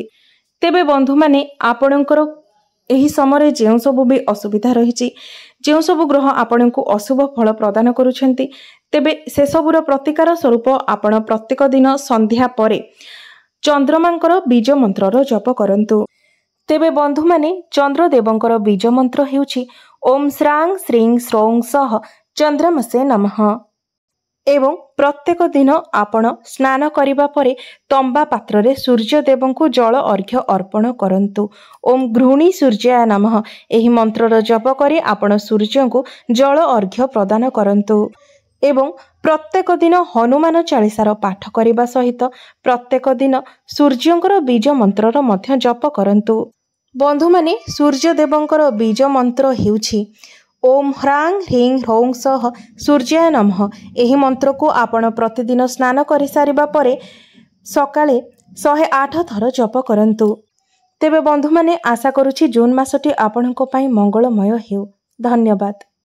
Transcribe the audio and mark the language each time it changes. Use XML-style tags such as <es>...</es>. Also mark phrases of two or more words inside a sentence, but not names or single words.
<or>ତେବେ ବନ୍ଧୁ ମାନେ ଆପଣଙ୍କର ଏହି ସମୟ ଯେଉଁ ସବୁ ଭି ଅସୁବିଧା ରହିଛି ଯେଉଁ ସବୁ ଗ୍ରହ ଆପଣଙ୍କୁ ଅଶୁଭ ଫଳ ପ୍ରଦାନ କରୁଛନ୍ତି ତେବେ ସେ ସବୁର ପ୍ରତିକାର ସ୍ୱରୂପ ଆପଣ ପ୍ରତ୍ୟେକ ଦିନ ସନ୍ଧ୍ୟା ପରେ ଚନ୍ଦ୍ରମାଙ୍କର ବୀଜ ମନ୍ତ୍ରର ଜପ କରନ୍ତୁ। ତେବେ ବନ୍ଧୁ ମାନେ ଚନ୍ଦ୍ରଦେବଙ୍କର ବୀଜ ମନ୍ତ୍ର ହେଉଛି</or> <sa>ओम श्रांग श्रीं श्रौं सह चंद्रमसे नमः</sa> <or>ଏବଂ ପ୍ରତ୍ୟେକ ଦିନ ଆପଣ ସ୍ନାନ କରିବା ପରେ ତମ୍ବା ପାତ୍ର ରେ ସୂର୍ଯ୍ୟ ଦେବଙ୍କୁ ଜଳ ଅର୍ଘ୍ୟ ଅର୍ପଣ କରନ୍ତୁ।</or> <sa>ओम घृणी सूर्याय नमः</sa> <or>ଏହି ମନ୍ତ୍ରର ଜପ କରି ଆପଣ ସୂର୍ଯ୍ୟଙ୍କୁ ଜଳ ଅର୍ଘ୍ୟ ପ୍ରଦାନ କରନ୍ତୁ ଏବଂ ପ୍ରତ୍ୟେକ ଦିନ ହନୁମାନ ଚାଳିସାର ପାଠ କରିବା ସହିତ ପ୍ରତ୍ୟେକ ଦିନ ସୂର୍ଯ୍ୟଙ୍କର ବୀଜ ମନ୍ତ୍ରର ମଧ୍ୟ ଜପ କରନ୍ତୁ। ବନ୍ଧୁ ମାନେ ସୂର୍ଯ୍ୟ ଦେବଙ୍କର ବୀଜ ମନ୍ତ୍ର ହେଉଛି</or> <sa>ओम ह्रां ह्रीं ह्रौं सह सूर्याय नमः</sa> <or>ଏହି ମନ୍ତ୍ର କୁ ଆପଣ ପ୍ରତିଦିନ ସ୍ନାନ କରି ସାରିବା ପରେ ସକାଳେ 108 ଥର ଜପ କରନ୍ତୁ। ତେବେ ବନ୍ଧୁ ମାନେ ଆଶା କରୁଛି ଜୁନ ମାସଟି ଆପଣଙ୍କ ପାଇଁ ମଙ୍ଗଳମୟ ହେଉ। धन्यवाद।</or>